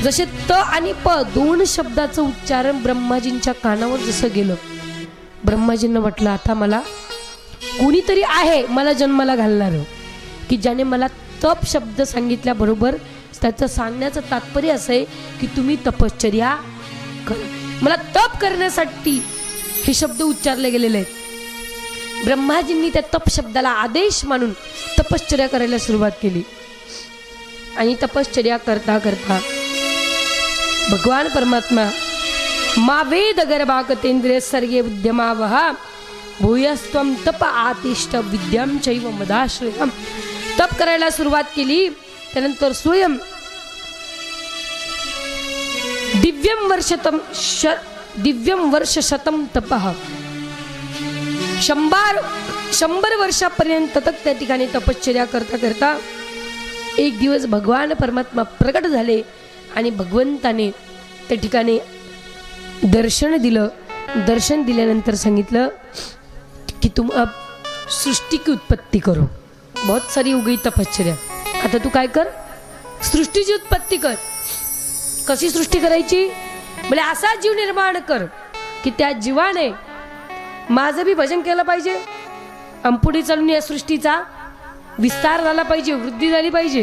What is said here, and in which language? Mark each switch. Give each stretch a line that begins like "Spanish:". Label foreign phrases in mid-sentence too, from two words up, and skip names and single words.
Marathi: जसे त आणि प दोन शब्दाचं उच्चारण ब्रह्माजींच्या कानावर जसं गेलं, ब्रह्माजींना वाटलं आता मला कोणीतरी आहे मला जन्माला घालणार, की ज्याने मला तप शब्द सांगितल्याबरोबर त्याचं सांगण्याचं तात्पर्य असं आहे की तुम्ही तपश्चर्या करा। मला तप करण्यासाठी हे शब्द उच्चारले गेलेले आहेत। ब्रह्माजींनी त्या तप शब्दाला आदेश मानून तपश्चर्या करायला सुरुवात केली, आणि तपश्चर्या करता करता भगवान परमात्मा
Sanskrit: मा वेद गर्भाकतेंद्रिय सर्गे उद्यमावहा भूयस्त्वं तप आतिष्ठ विद्यां चैव मदाश्रयम्।
Marathi: तप करायला सुरुवात केली, त्यानंतर
Sanskrit: स्वयं दिव्यम वर्ष शतम तपः,
Marathi: 100 वर्षापर्यंत तक त्या ठिकाणी तपश्चर्या करता करता एक दिवस भगवान परमात्मा प्रकट झाले, आणि भगवंताने त्या ठिकाणी दर्शन दिलं। दर्शन दिल्यानंतर सांगितलं कि
Hindi: तुम अब सृष्टि की उत्पत्ति करो, बहुत सारी हो गई तपश्चर्या,
Marathi: आता तू काय कर, सृष्टीची उत्पत्ती कर। कशी सृष्टी करायची? म्हणजे असा जीव निर्माण कर की त्या जीवाने माझं बी भजन केलं पाहिजे, अंपुढे चालून या सृष्टीचा विस्तार झाला पाहिजे, वृद्धी झाली पाहिजे।